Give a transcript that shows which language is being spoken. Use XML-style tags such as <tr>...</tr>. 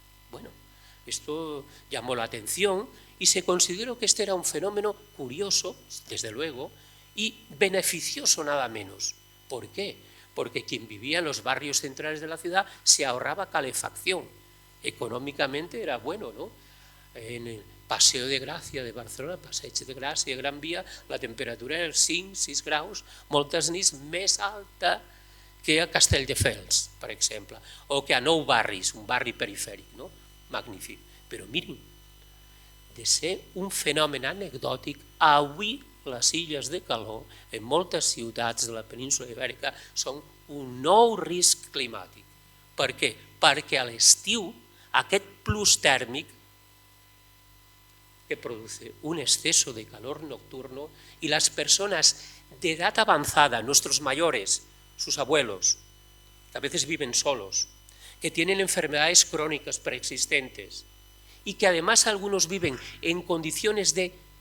<es>Bueno, esto llamó la atención y se consideró que este era un fenómeno curioso, desde luego, y beneficioso nada menos. ¿Por qué? Porque quien vivía en los barrios centrales de la ciudad se ahorraba calefacción. Económicamente era bueno, ¿no? En el Paseo de Gràcia de Barcelona,</es> <ca>Passeig de Gràcia, Gran Via, la temperatura era 5-6 graus, moltes nits més alta que a Castelldefels, per exemple, o que a Nou Barris, un barri perifèric, no? Magnífic. Però mirin, de ser un fenomen anecdòtic, avui les illes de calor en moltes ciutats de la península ibèrica són un nou risc climàtic. Per què? Perquè a l'estiu aquest plus tèrmic que</ca> <es>produce un exceso de calor nocturno y las personas de edad avanzada, nuestros mayores, sus abuelos, que a veces viven solos, que tienen enfermedades crónicas preexistentes y que además algunos viven en condiciones de</es>